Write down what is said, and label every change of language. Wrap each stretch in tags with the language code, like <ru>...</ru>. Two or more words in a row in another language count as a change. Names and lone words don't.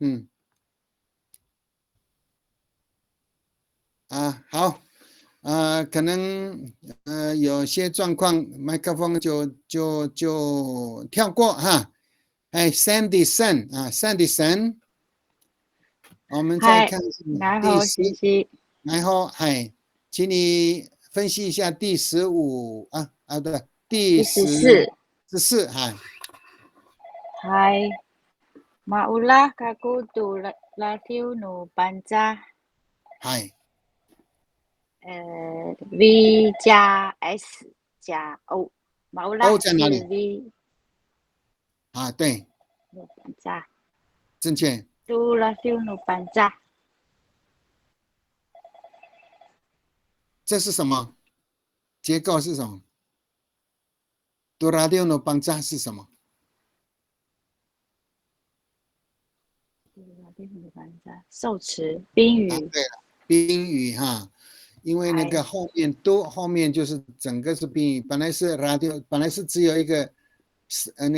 <zh>好，可能有些状况，麦克风就跳过哈。Sandy Sun 我们再看第10，然后请你分析一下第15对，第14</zh> <ami>Maulah kaku tu latiu nu panca.</ami> <zh>V 加 S 加 O。Maulah 是 V。对。</zh> <ami>nu panca。</ami> <zh>正确。</zh> <ami>Tu latiu nu panca。</ami> <zh>这是什么？结构是什么 ？</zh> <ami>Tu latiu nu panca</ami> <zh>是什么？受词宾语。对了，宾语哈，因为那个后面就是整个是宾语，本来是 radio， 本来是只有一个那</zh>